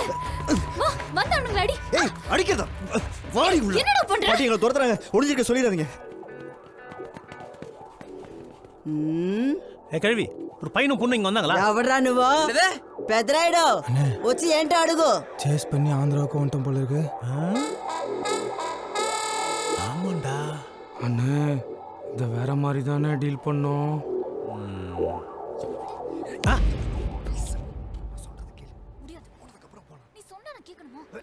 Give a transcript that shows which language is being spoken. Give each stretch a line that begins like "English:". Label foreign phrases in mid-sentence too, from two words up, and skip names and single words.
Tamil: வா, வந்தவனுங்கள அடி. ஏய் அடிக்கதா. வாடி உள்ள. என்னடா பண்ற? பாட்டிங்கள துரத்துறாங்க. ஒளிஞ்சிருக்க சொல்லிடாதீங்க. கல்வி ஒரு பையனும் பொண்ணு இங்க வந்தாங்களா?
Telugu: ఎవడ్రా నువ్వు? పెద్దరాయుడు వచ్చి ఏంటో అడుగు.
Tamil: சேஸ் பண்ணி ஆந்திராவுக்கு வந்துட்டோம் போல இருக்கு. ஆமாண்டா அண்ணே, இத வேற மாதிரி தானே டீல் பண்ணோம். நீ சொன்னா நான் கேட்கணுமா?